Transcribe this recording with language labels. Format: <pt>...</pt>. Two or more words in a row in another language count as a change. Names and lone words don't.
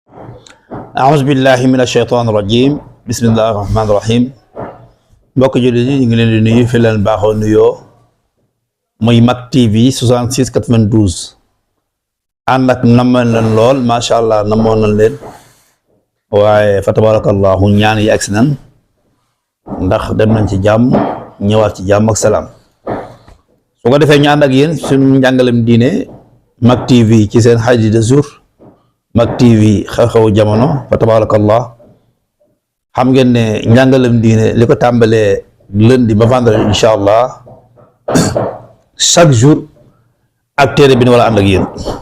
<ar>أعوذ بالله من الشيطان الرجيم بسم الله الرحمن الرحيم</ar> <wo>mbokk jullit yi ñu ngi leen di nuyu fi leen baaxoo nuyoo muy Mak TV 66 92 ànd ak namoon leen lool</wo> <ar>ما شاء الله</ar> <wo>namoon nañ leen waaye</wo> <ar>فتبارك الله</ar> <wo>ñaan yi agsi nan ndax dem nañ ci jàmm ñëwaat ci jàmm ak salaam su ko defee ñu ànd ak yéen suñu njàngalem diine Mak TV ci seen xarit de jour Mak TV xew-xewu jamono</wo> <ar>فتبارك الله</ar> <wo>xam ngeen ne njàngalem diine li ko tàmbalee lundi ba vendredi</wo> <ar>إن شاء الله</ar> <fr>chaque jour</fr> <wo>ak téere bi ni wala ànd ak yéen</wo>